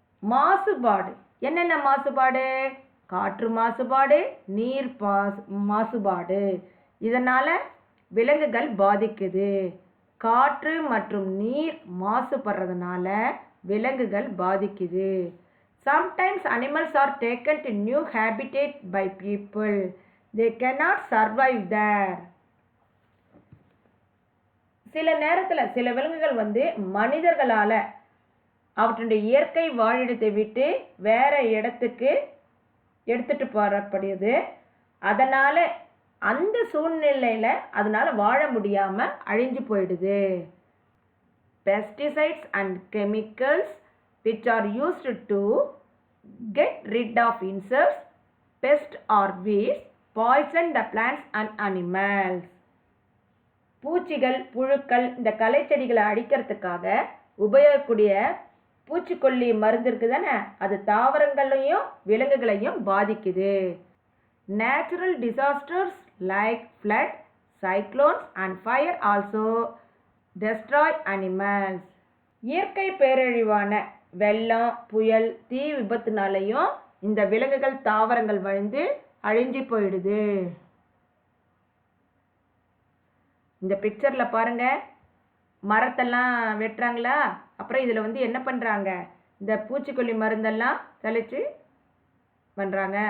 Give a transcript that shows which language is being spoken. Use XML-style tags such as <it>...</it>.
<ta>மாசுபாடு, என்னென்ன மாசுபாடு? காற்று மாசுபாடு, நீர் மாசுபாடு. இதனால் விலங்குகள் பாதிக்குது. காற்று மற்றும் நீர் மாசுபடுறதுனால விலங்குகள் பாதிக்குது.</ta> <en>Sometimes animals are taken to new habitat by people. They cannot survive there.</en> <ta>சில நேரத்தில் சில விலங்குகள் வந்து மனிதர்களால் அவற்றுடைய இயற்கை வாழிடத்தை விட்டு வேற இடத்துக்கு எடுத்துட்டு போறப்படுது. அதனால் அந்த சூழ்நிலையில் அதனால் வாழ முடியாமல் அழிஞ்சு போயிடுது.</ta> <en>Pesticides and chemicals which are used to get rid of insects, pests or weeds poison the plants and animals.</en> <ta>பூச்சிகள், புழுக்கள், இந்த களைச்செடிகளை அழிக்கிறதுக்காக உபயோகக்கூடிய பூச்சிக்கொல்லி மருந்து இருக்குது தானே, அது தாவரங்களையும் விலங்குகளையும் பாதிக்குது.</ta> <en>Natural disasters like flood, cyclones and fire also destroy animals.</en> <ta>இயற்கை பேரழிவான வெள்ளம், புயல், தீ விபத்துனாலையும் இந்த விலங்குகள், தாவரங்கள் வழிந்து அழிஞ்சு போயிடுது. இந்த பிக்சரில் பாருங்க, மரத்தெல்லாம் வெட்டுறாங்களா, அப்புறம் இதில் வந்து என்ன பண்ணுறாங்க, இந்த பூச்சிக்கொல்லி மருந்தெல்லாம் தெளித்து பண்ணுறாங்க.</ta>